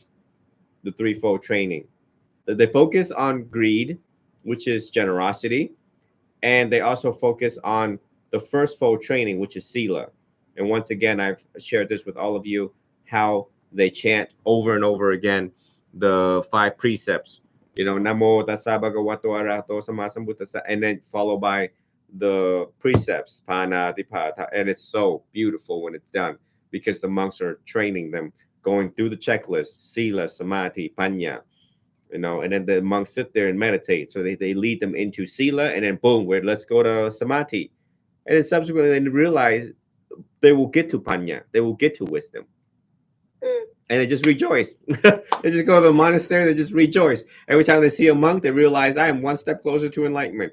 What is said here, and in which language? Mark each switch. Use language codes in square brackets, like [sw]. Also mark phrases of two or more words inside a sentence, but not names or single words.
[en] The threefold training. They focus on greed, which is generosity, and they also focus on the first fold training, which is sila. And once again, I've shared this with all of you, how they chant over and over again the five precepts. [pi] Namo tassa bhagavato arahato sammasambuddhassa, [en] and then followed by the precepts, [pi] pana dipata, [en] and it's so beautiful when it's done, because the monks are training them, going through the checklist: [pi] sila, samadhi, panya, [en] and then the monks sit there and meditate. So they lead them into sila, and then boom, let's go to samadhi. And then subsequently they realize they will get to panya, they will get to wisdom. Mm. And they just rejoice. They just go to the monastery, they just rejoice. Every time they see a monk, they realize I am one step closer to enlightenment.